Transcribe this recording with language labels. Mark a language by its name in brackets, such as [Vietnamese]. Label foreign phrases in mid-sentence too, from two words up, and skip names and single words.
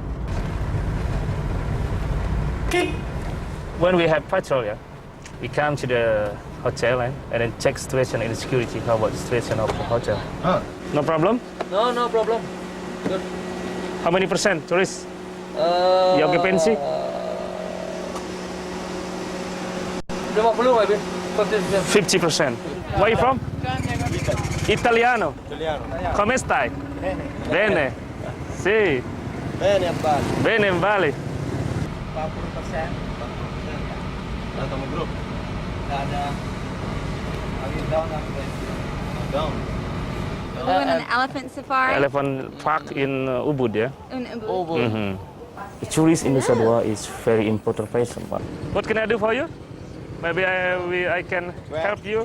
[English] When we have patrol, yeah, we come to the hotel and then check situation and security. How about the situation of the hotel? No problem? No problem. Good. How many percent tourists? The occupancy? 50 maybe. 50%. Where are you from? Italiano. [Italian] Come stai? Bene. Sì. Bene a Bali. Bene in Bali. [Indonesian] 40%. Datang grup. Ada down. [English] We went on an elephant safari. Elephant park in Ubud, yeah? In Ubud. The tourist in Nusa Dua is very important place. What can I do for you? Maybe I can help you.